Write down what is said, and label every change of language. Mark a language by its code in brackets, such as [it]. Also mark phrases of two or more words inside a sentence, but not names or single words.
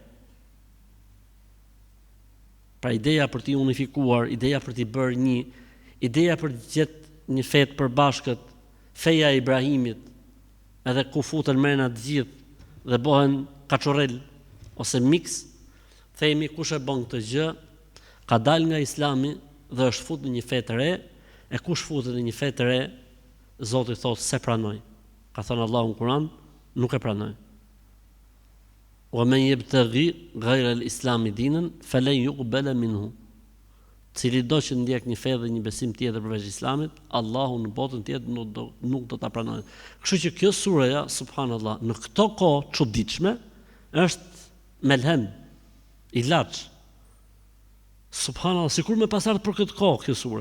[sq] Pra ideja për t'i unifikuar, ideja për t'i bërë një, ideja për të gjetë një fe të përbashkët, feja e Ibrahimit, edhe ku futen mrena të gjithë dhe bëhen kaçorrel ose mix, themi kush e bën këtë gjë, ka dalë nga Islami dhe është futur në një fe të re, e kush futet në një fe të re, Zoti thotë se pranoj. Ka thënë Allahu në Kur'an, nuk e pranoj. [ar] وَمَن يَبْتَغِ غَيْرَ الْإِسْلَامِ دِينًا فَلَن يُقْبَلَ مِنْهُ. [sq] Cili do që ndjek një fe dhe një besim tjetër përveç Islamit, Allahu në botën tjetër nuk do ta pranojë. Kështu që kjo sureja, subhanallahu, në këto kohë çuditshme është melhem, ilaç. Subhanallahu, sikur më pasardh për këtë kohë kjo sure.